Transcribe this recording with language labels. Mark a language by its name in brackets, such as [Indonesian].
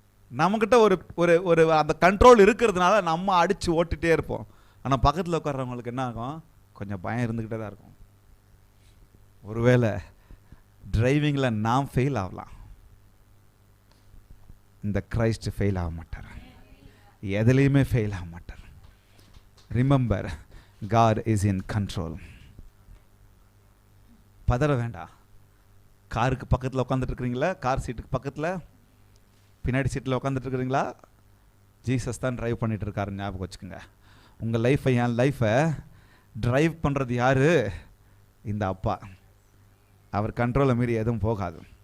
[Tamil] நம்மக்கிட்ட ஒரு ஒரு அந்த கண்ட்ரோல் இருக்கிறதுனால நம்ம அடித்து ஓட்டிகிட்டே இருப்போம். ஆனால் பக்கத்தில் உட்கார்றவங்களுக்கு என்ன ஆகும்? கொஞ்சம் பயம் இருந்துக்கிட்டே தான் இருக்கும். ஒருவேளை டிரைவிங்கில் நாம் ஃபெயில் ஆகலாம், இந்த கிரைஸ்ட் ஃபெயில் ஆக மாட்டார், எதுலேயுமே ஃபெயில் ஆக மாட்டார். [English] Remember, God is in control. [Tamil] பதற வேண்டாம். காருக்கு பக்கத்தில் உட்காந்துட்டு இருக்கிறீங்களா? கார் சீட்டுக்கு பக்கத்தில் பின்னாடி சீட்டில் உட்காந்துட்டு இருக்கிறீங்களா? ஜீசஸ் தான் ட்ரைவ் பண்ணிட்டு இருக்காரு, ஞாபகம் வச்சுக்கோங்க. உங்கள் லைஃப்பை, என் லைஃப்பை ட்ரைவ் பண்ணுறது யார்? இந்த அப்பா. அவர் கண்ட்ரோலை மீறி எதுவும் போகாது.